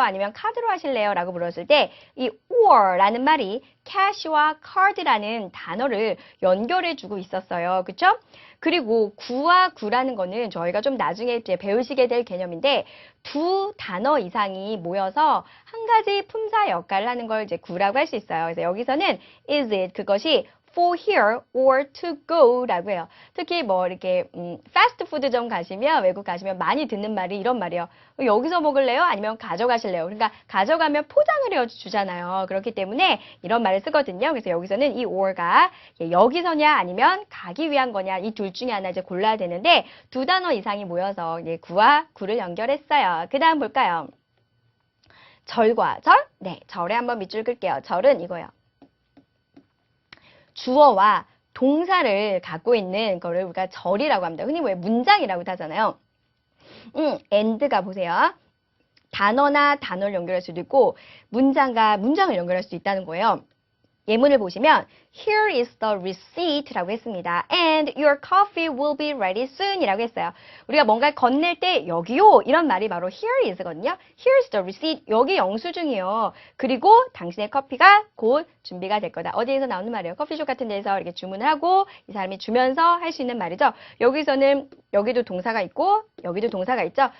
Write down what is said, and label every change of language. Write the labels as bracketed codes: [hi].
[ko] 아니면 카드로 하실래요? 라고 물었을 때 이 or라는 말이 cash와 card라는 단어를 연결해 주고 있었어요. 그쵸? 그리고 구와 구라는 거는 저희가 좀 나중에 이제 배우시게 될 개념인데 두 단어 이상이 모여서 한 가지 품사 역할을 하는 걸 이제 구라고 할 수 있어요. 그래서 여기서는 [en] is it [ko] 그것이 [en] for here or to go [ko] 라고 해요. 특히 뭐 이렇게 패스트푸드점 가시면 외국 가시면 많이 듣는 말이 이런 말이에요. 여기서 먹을래요? 아니면 가져가실래요? 그러니까 가져가면 포장을 해 주잖아요. 그렇기 때문에 이런 말을 쓰거든요. 그래서 여기서는 이 or가 여기서냐 아니면 가기 위한 거냐 이 둘 중에 하나 이제 골라야 되는데 두 단어 이상이 모여서 구와 구를 연결했어요. 그 다음 볼까요? 절과 절? 네, 절에 한번 밑줄 끌게요. 절은 이거예요. 주어와 동사를 갖고 있는 거를 우리가 절이라고 합니다. 흔히 왜 문장이라고 하잖아요. and가 보세요. 단어나 단어를 연결할 수도 있고 문장과 문장을 연결할 수도 있다는 거예요. 예문을 보시면 [en] Here is the receipt [ko] 라고 했습니다. [en] And your coffee will be ready soon [ko] 이라고 했어요. 우리가 뭔가를 건넬 때 여기요 이런 말이 바로 here is거든요. [en] Here's the receipt. [ko] 여기 영수증이요. 그리고 당신의 커피가 곧 준비가 될 거다. 어디에서 나오는 말이에요. 커피숍 같은 데서 이렇게 주문을 하고 이 사람이 주면서 할 수 있는 말이죠. 여기서는 여기도 동사가 있고 여기도 동사가 있죠.